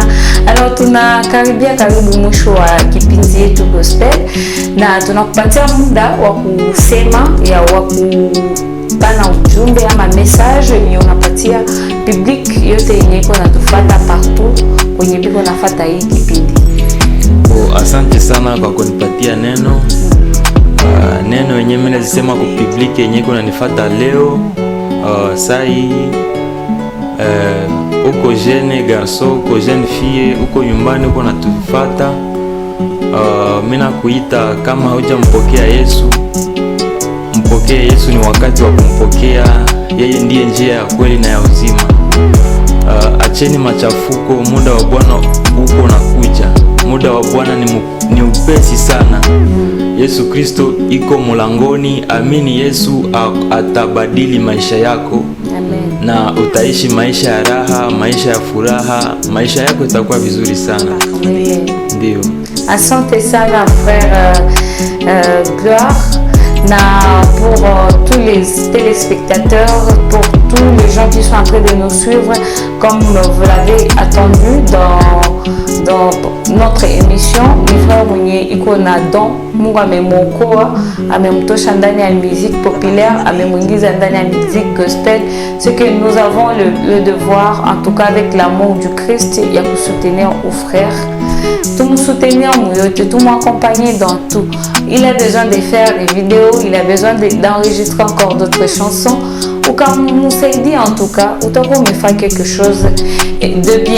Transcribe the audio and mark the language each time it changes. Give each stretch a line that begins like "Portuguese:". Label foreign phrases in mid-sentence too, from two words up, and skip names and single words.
Swahili: Alors tunakaribia karibu mwisho wa kipindi yetu gospel, na tunakupatia muda wa kusema wa kupana ujumbe ama message yenye unapatia public yote yenye iko natufuata partout kwenye biko nafuata hii kipindi. Asante sana kwa kunipatia neno. Neno yenye mimi nazisema kwa public yenye iko nanifuata leo. Sai uko
French: jeune garçon,
Swahili: uko
French: jeune fille,
Swahili: uko nyumbani uko natufuata, mimi nakuita kama hujampokea Yesu, mpokee Yesu. Ni wakati wa kumpokea yeye, ndiye njia ya kweli na ya uzima. Acheni machafuko, muda wa Bwana uko nakuja. Muda wa Bwana ni upesi sana. Yesu Kristo iko mulangoni. Amini Yesu atabadili maisha yako. Amen. Na utaishi maisha ya raha, maisha ya furaha, maisha yako itakuwa vizuri sana. Amen. Ndio. Asante sana frère Gloire.
French: Pour tous les téléspectateurs, pour tous les gens qui sont en train de nous suivre, comme vous l'avez attendu dans notre émission, mes frères Mounier Ikona Don,
Swahili: Mungu amemokoa, amemtosha ndani ya
French: musique populaire,
Swahili: amemuingiza ndani ya
French: musique gospel. Ce que nous avons le devoir, en tout cas avec l'amour du Christ, il y a que soutenir aux frères. Tout nous soutenir, tout m'accompagner dans tout. Il a besoin de faire des vidéos, il a besoin d'enregistrer encore d'autres chansons. Ou comme nous s'est dit en tout cas, ou tant qu'on me fait quelque chose de bien.